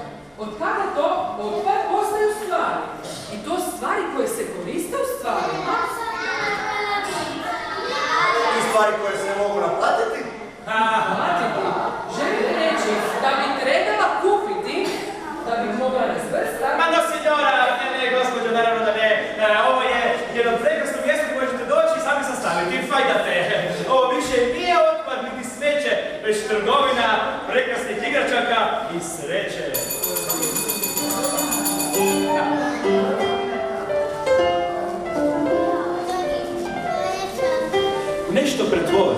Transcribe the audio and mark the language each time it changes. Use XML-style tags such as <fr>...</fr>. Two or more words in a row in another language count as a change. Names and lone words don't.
<hr>Od kada to otpad postaju stvari? I to stvari koje se koriste u stvarima? I stvari koje se mogu naplatiti. Platiti? Želite reći da bi trebala kupiti, da bi mogla razvrstati?</hr> <it>Ma no, signora,</it> <hr>ne, gospođo, naravno da ne. Ovo je jedno prekrasno mjesto koje ćete doći i sami sastaviti. Fajdate. Ovo više nije otpad, niti smeće, već trgovina prekrasnih igračaka i sreće. Nešto pretvori.</hr>